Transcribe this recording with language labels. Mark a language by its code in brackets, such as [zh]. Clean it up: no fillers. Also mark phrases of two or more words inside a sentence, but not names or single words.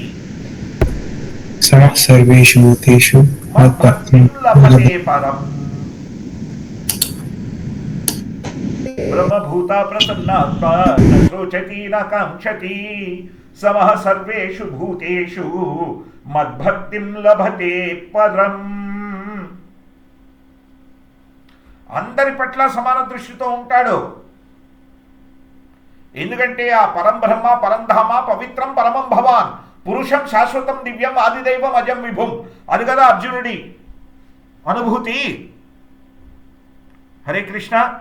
[sa] సమః సర్వేషు భూతేషు మద్భక్తిం लभते परम् ब्रह्मभूता प्रसन्नात्मा न शोचति न काङ्क्षति समः सर्वेषु भूतेषु मद्भक्तिं लभते परम्. [te] అందరి పట్ల సమాన దృష్టితో ఉంటాడు. ఎందుకంటే ఆ [sa] పరంబ్రహ్మ పరంధామ పవిత్రం పరమం భవాన్ పురుషం శాశ్వతం దివ్యం ఆదిదైవం అజం విభుం. [te] అది కదా అర్జునుడి అనుభూతి. [sa] హరే కృష్ణ.